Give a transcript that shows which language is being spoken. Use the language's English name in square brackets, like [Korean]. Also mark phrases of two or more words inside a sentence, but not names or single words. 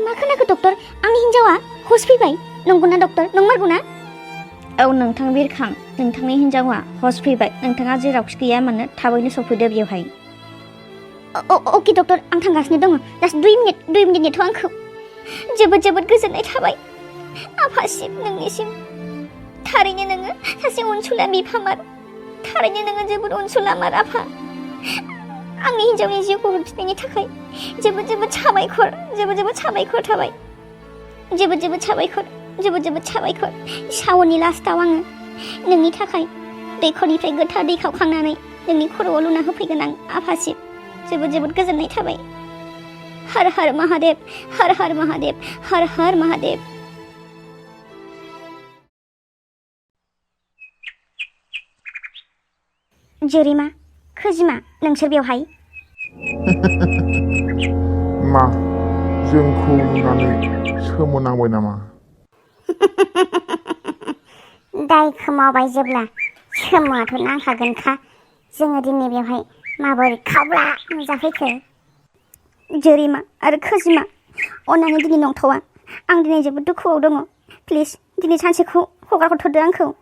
[Bodo] मा खोनाखो डक्टर आंनि हिन्जावा हस फैबाय नंगौना डक्टर नंमारगौना औ नोंथां बिरखां नोंथांनि हिन्जावा हस फैबाय नोंथाङा जेरावखि गैया मानो थाबैनो सफैदो बेवहाय ओके डक्टर आं थांगासिनो दङ [English] just 2 minute [Bodo] नेथ' आंखौ जोबोद गोजोननाय थाबाय आफासिम नोंनिसिम थारैनो नोङो सासे अनसुला बिफामार थारैनो नोङो जोबोद अनसुलामार आफा आंनि हिन्जावनि जिउखौ हरफिननायनि थाखाय जोबोद साबायखर थाबाय जोबोद साबायखर सावननि लास्टआव आङो नोंनि थाखाय दैखरनिफ्राय गोथार दै खावखांनानै नोंनि खर'आव लुना होफैगोन आं आफासिम जोबोद जोबोद गोजोननाय थाबाय [Hindi] हर हर महादेव हर हर महादेव हर हर महादेव [Bodo] जोरिमा खोजिमा नोंसोर बेवहाय मा जोंखौ नुनानै सोमोनांबाय नामा दायखौ मावबाय जेब्ला सोमोआथ' नांखागोनखा जोङो दिनै बेवहाय माबोरै खावब्ला नुजाफैखो जोरिमा आरो खोजिमा अननानै दिनै नंथ'वा आं दिनै जोबोद दुखुआव दङ प्लिज दिनै सानसेखौ हगार हरथ'दो आंखौ